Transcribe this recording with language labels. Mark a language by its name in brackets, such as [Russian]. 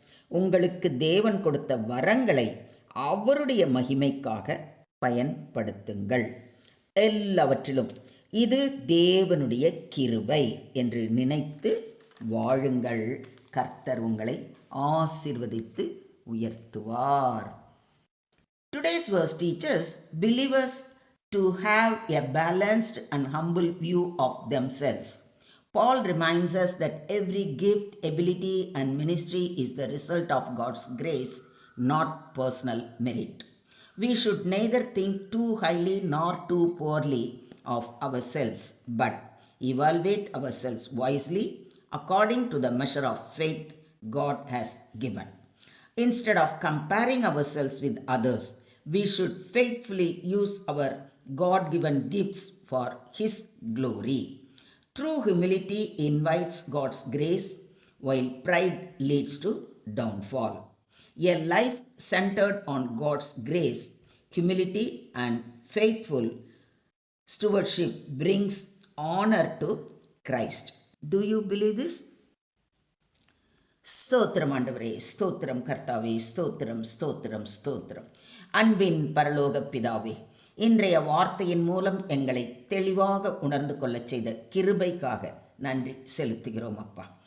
[Tamil] உங்களுக்கு தேவன் கொடுத்த வரங்களை அவருடைய மகிமைக்காக பயன்படுத்துங்கள். எல்லாவற்றிலும் இது தேவனுடைய கிருபை என்று நினைத்து வாழுங்கள். கர்த்தர் உங்களை ஆசீர்வதித்து உயர்த்துவார். [English] Today's verse teaches believers to have a balanced and humble view of themselves. Paul reminds us that every gift, ability, and ministry is the result of God's grace, not personal merit. We should neither think too highly nor too poorly of ourselves, but evaluate ourselves wisely according to the measure of faith God has given. Instead of comparing ourselves with others, we should faithfully use our God-given gifts for His glory. True humility invites God's grace, while pride leads to downfall. A life centered on God's grace, humility, and faithful stewardship brings honor to Christ. Do you believe this? [Tamil] ஸ்தோத்திரம் ஆண்டவரே, ஸ்தோத்திரம் கர்த்தாவே, ஸ்தோத்திரம் ஸ்தோத்திரம் ஸ்தோத்திரம். அன்பின் பரலோக பிதாவே, இன்றைய வார்த்தையின் மூலம் எங்களை தெளிவாக உணர்ந்து கொள்ளச் செய்த கிருபைக்காக நன்றி செலுத்துகிறோம் அப்பா.